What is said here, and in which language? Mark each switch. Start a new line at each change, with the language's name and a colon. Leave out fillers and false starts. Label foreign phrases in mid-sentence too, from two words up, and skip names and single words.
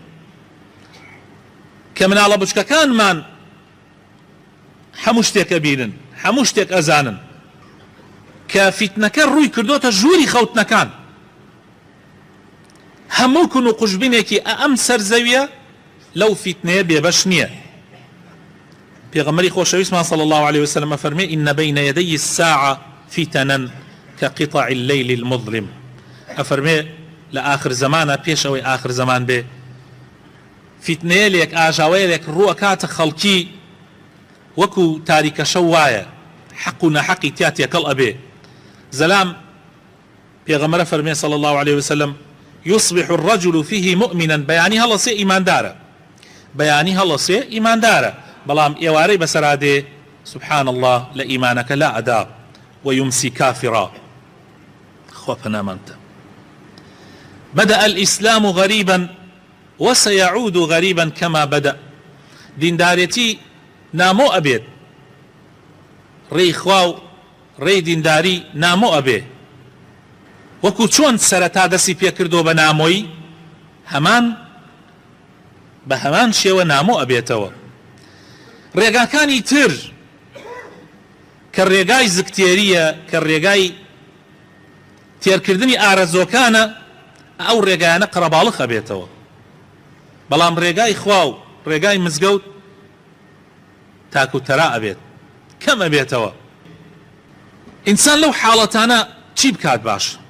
Central Kurdish: کە مناڵە بچکەکانمان هەموو شتێک ئەبینن هەموو شتێک ئەزانن کە فیتنەکە ڕووی کردوتە ژووری خەوتنەکان هەموو کون و قوشبینێکی ئەم سەرزەویە لەو فیتنەیە بێبەش نییە پێغەمبەری خۆشەویستمان
Arabic: صلی الله عليه وسلم
Central Kurdish: فەرمێ
Arabic: إن بين يدي الساعة فتنا كقطع الليل المظلم
Central Kurdish: ئەفەرمێ لە آخر زمانە پێش ئەوەی آخر زمان بێ فیتنەیەک ئاژاوەیەک ڕووە کاتە خەڵکی وەکو تاریکە شەو وایە حەق و نەحەقی تیا تێکەڵ ئەبێ زەلام پێغەمبەرە فەرمێ
Arabic: صلی الله عليه وسلم يصبح الرجل فيه مؤمنا
Central Kurdish: بەیانی هەڵەسێ ئیماندارە بەیانی هەڵەسێ ئیماندارە بەڵام ئێوارەی بەسەرادێ
Arabic: سبحان الله
Central Kurdish: لە ئیمانەکە لا ئەدا
Arabic: ويمسي كافرا
Central Kurdish: خوا پەنامانتە
Arabic: بدأ الإسلام غريبا وسيعود غريبا كما بدأ
Central Kurdish: دیندارێتی نامۆ ئەبێت ڕێی خوا و ڕێی دینداری نامۆ ئەبێ وەکو چۆن سەرەتا دەستی پێکردۆ بە نامۆی هەمان بە هەمان شێوە نامۆ ئەبێتەوە ڕێگاکانی تر کە ڕێگای زگتێریە کە ڕێگای تێرکردنی ئارەزۆکانە ئەو ڕێگایانە قەرەباڵغ ئەبێتەوە بەڵام ڕێگای خوا و ڕێگای مزگەوت تاکو تەرا ئەبێت کەم ئەبێتەوە ئینسان لەو حاڵەتانە چی بکات باش